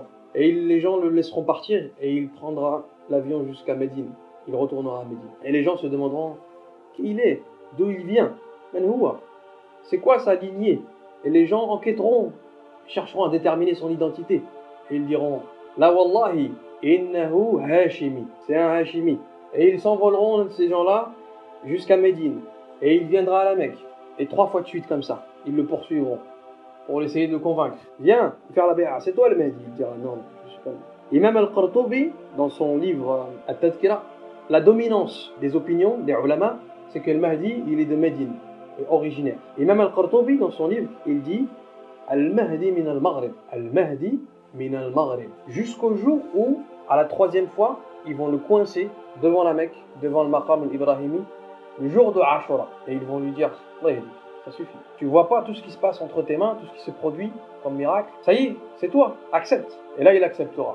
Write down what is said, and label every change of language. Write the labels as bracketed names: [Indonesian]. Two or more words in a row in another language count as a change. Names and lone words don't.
[French] Et les gens le laisseront partir et il prendra l'avion jusqu'à Médine, il retournera à Médine. Et les gens se demanderont qui il est, d'où il vient, c'est quoi sa lignée. Et les gens enquêteront, chercheront à déterminer son identité. Et ils diront [Arabic] لا والله، إنه هاشمي, [French] c'est un hashimi. Et ils s'envoleront, ces gens-là, jusqu'à Médine. Et il viendra à la Mecque. Et 3 fois de suite comme ça, ils le poursuivront pour essayer de le convaincre. Viens faire la bé'a, c'est toi le Mahdi. Il dira non, je suis pas le Mahdi. Imam al-Qurtubi, dans son livre At-Tadhkira, la dominance des opinions des ulama, c'est que le Mahdi, il est de Médine, originaire. Imam al-Qurtubi, dans son livre, il dit [Arabic] المهدي من المغرب. المهدي من المغرب. [French] Jusqu'au jour où, à la 3e fois, ils vont le coincer devant la Mecque, devant le [Arabic] مقام الإبراهيمي, [French] le jour de Ashura. Et ils vont lui dire ça suffit. Tu vois pas tout ce qui se passe entre tes mains, tout ce qui se produit comme miracle. Ça y est, c'est toi, accepte. Et là, il acceptera.